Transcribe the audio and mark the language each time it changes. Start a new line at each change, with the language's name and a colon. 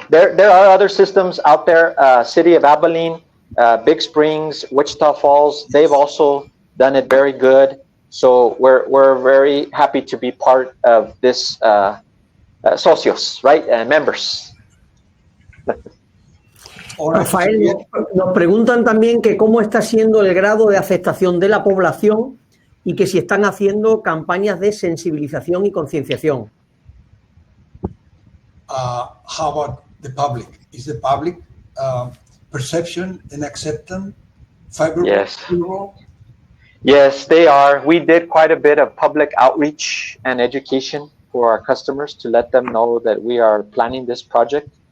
English: There are other systems out there. City of Abilene, Big Springs, Wichita Falls, they've also done it very good. So we're very happy to be part of this socios, right? Members.
Spanish: Rafael, nos preguntan también que cómo está siendo el grado de aceptación de la población y que si están haciendo campañas de sensibilización y concienciación.
English: How about the public? Is the public perception and acceptance favorable? Yes. Yes, they are. We did quite a bit of public outreach and education for our customers to let them know that we are planning this project.